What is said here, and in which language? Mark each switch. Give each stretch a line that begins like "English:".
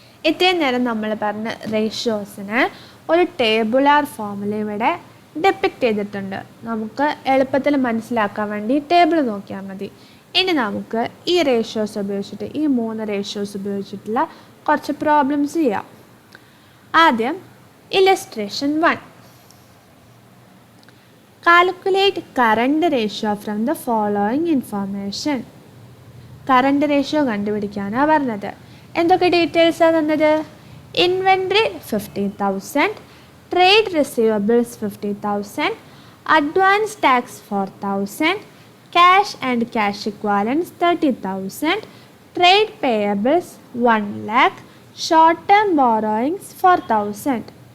Malayalam: ഇത്രയും നേരം നമ്മൾ പറഞ്ഞ റേഷ്യോസിന് ഒരു ടേബുലാർ ഫോമിൽ ഇവിടെ ഡെപ്പിക്റ്റ് ചെയ്തിട്ടുണ്ട്. നമുക്ക് എളുപ്പത്തിൽ മനസ്സിലാക്കാൻ വേണ്ടി ടേബിൾ നോക്കിയാൽ മതി. ഇനി നമുക്ക് ഈ റേഷ്യോസ് ഉപയോഗിച്ചിട്ട് ഈ 3 റേഷ്യോസ് ഉപയോഗിച്ചിട്ടുള്ള കുറച്ച് പ്രോബ്ലംസ് ചെയ്യാം. ആദ്യം
English: Illustration 1. Calculate current ratio from the following information.
Malayalam: Current ratio കണ്ടുപിടിക്കാനാണ് പറഞ്ഞത്. എന്തൊക്കെ ഡീറ്റെയിൽസാണ് തന്നത്? Inventory 50,000, trade receivables 50,000, advance tax 4,000, cash and cash equivalence 30,000, trade payables 1 lakh, short term borrowings 4,000.